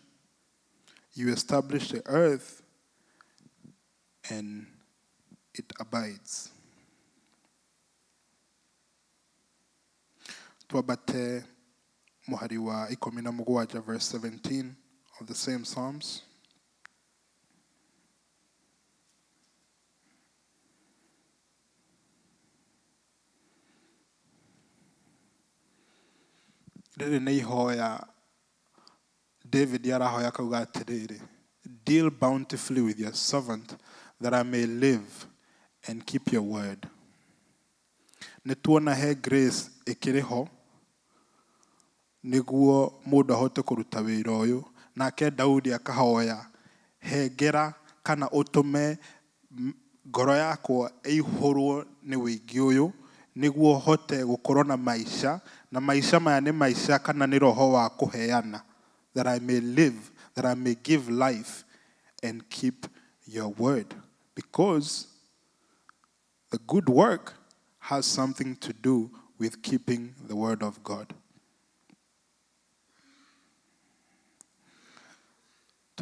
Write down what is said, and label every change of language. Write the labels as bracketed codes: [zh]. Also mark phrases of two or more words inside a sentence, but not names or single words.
[en] You establish the earth and it abides. [ki] Twabate muhari wa [en] 17 verse 17 of the same Psalms. [ki] Rĩrĩ nĩ ihoya David arahoya kauga atĩrĩrĩ, [en] deal bountifully with your servant that I may live and keep your word. [ki] Nĩtuona he grace ĩkĩrĩ ho nĩguo mũndũ ahote kũruta wĩra ũyũ. Nake Daudi akahoya, hengera kana ũtũme ngoro yakwa ĩihũrwo nĩ wĩingĩ ũyũ nĩguo hote gũkorwo na maisha, na maisha maya nĩ maisha kana nĩ roho wa kũheana, [en] that I may live, that I may give life and keep your word. Because the good work has something to do with keeping the word of God.